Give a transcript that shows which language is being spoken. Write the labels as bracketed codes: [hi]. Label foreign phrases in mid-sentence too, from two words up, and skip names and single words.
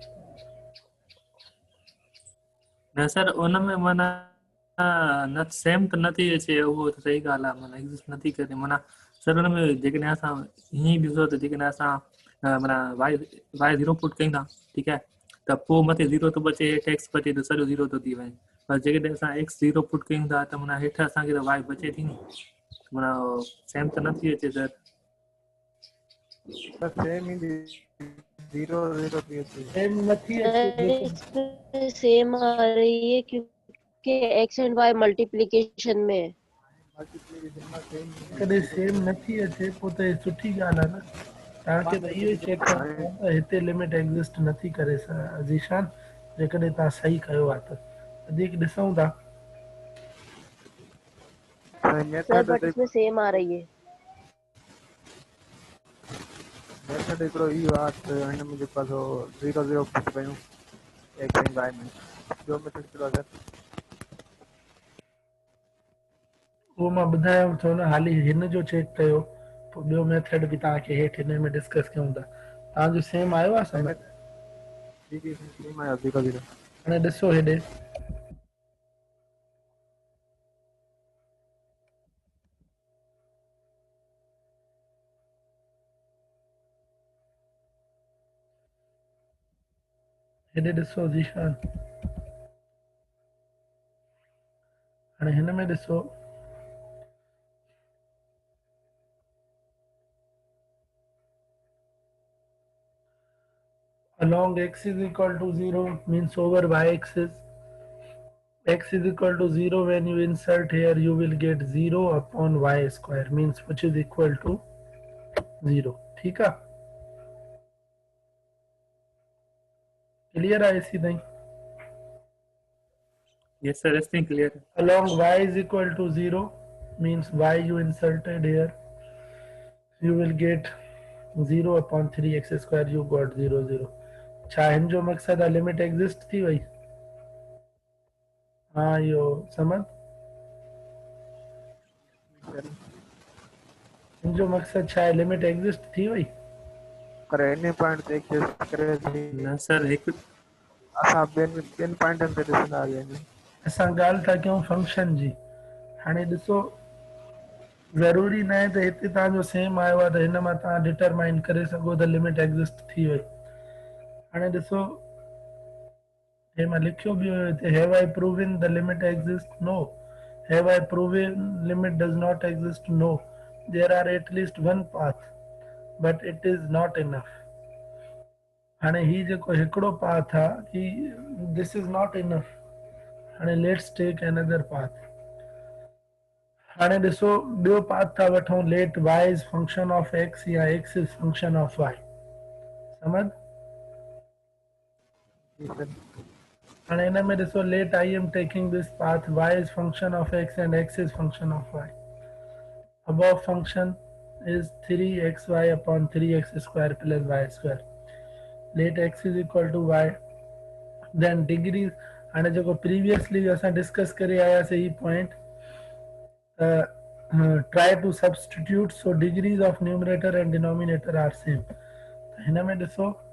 [sd] न सर उन में माना न सेम त नथी अचे उहो त सही ॻाल्हि आहे माना एग्ज़िस्ट नथी करे माना सर हुन में जेकॾहिं असां हीअं ॾिसो त जेकॾहिं असां माना वाई 0 पुट कयूं था ठीकु आहे त पोइ मथे 0 थो बचे हेठि एक्स बचे त सॼो 0 थो थी वञे पर जेकॾहिं असां एक्स 0 पुट कयूं था त माना हेठि असांखे त वाई बचे थी न माना सेम त नथी अचे सर सेम ईंदी 0 थी अचे सेम नथी अचे [ur] اس میں سیم آ رہی ہے کیونکہ [en] x and y multiplication [ur] میں ہے. ملٹیپلیکیشن میں سیم [sd] कॾहिं सेम नथी अचे पोइ त हे सुठी ॻाल्हि आहे न तव्हांखे त इहो ई चेक करणो आहे त हिते [en] limit exist [sd] नथी करे ज़ीशान जेकॾहिं तव्हां सही कयो आहे त वधीक ॾिसूं था सर मेथड [ur] بٹ اس میں سیم آ رہی ہے [sd] मेथड हिकिड़ो इहो आहे त हिन में जेको आहे 0 पुट कयूं एक्स ऐं वाई में ॿियो मेथड कहिड़ो आहे सर उहो मां ॿुधायांव थो न हाली हिन जो चेक कयो पोइ ॿियो मेथड बि तव्हांखे हेठि हिन में डिस्कस कयूं था तव्हांजो सेम आयो आहे सम्झ जी जी सेम आहे 0 हाणे ॾिसो हेॾे हेॾे ॾिसो ज़ीशान हाणे हिन में ॾिसो [en] along x is equal to 0 means over y axis x is equal to 0 when you insert here you will get 0 upon y square means which is equal to 0 [ur] ٹھیک ہے کلیئر ہے اسی نہیں [en] yes sir everything clear along y is equal to 0 means y you inserted here you will get 0 upon 3x square you got 0 0 [sd] छा हिन जो मक़सद आहे लिमिट एग्जिस्ट थी वई हाँ यो समझ हिन जो मक़सद छा आहे लिमिट एग्जिस्ट थी वई पर इन पॉइंट ते एक्सेस करे थी न सर हिकु असां ॿियनि पॉइंटनि ते ॾिसंदा आहियूं असां ॻाल्हि था कयूं फंक्शन जी हाणे ॾिसो ज़रूरी न आहे त हिते तव्हांजो सेम आयो आहे त हिन मां तव्हां डिटरमाइन करे सघो त लिमिट एग्जिस्ट थी वई हाणे ॾिसो हे मां लिखियो बि हुयो हिते [en] have I proven the limit exist no have I proven limit does not exist no there are at least one path but it is not enough [sd] हाणे ही जेको हिकिड़ो पाथ आहे ही [en] this is not enough [sd] हाणे [en] let's take another path [sd] हाणे ॾिसो ॿियो पाथ था वठूं [en] let y is function of x or x is function of y [sd] समझ हाणे हिन में ॾिसो [en] लेट I am taking this path y is function of x and x is function of y above function is 3xy upon 3x square plus y square let x is equal to y then degrees [sd] हाणे जेको प्रीवियसली असां डिस्कस करे आयासीं ही पॉइंट [en] try to substitute so degrees of numerator and denominator are same [sd] हिन में ॾिसो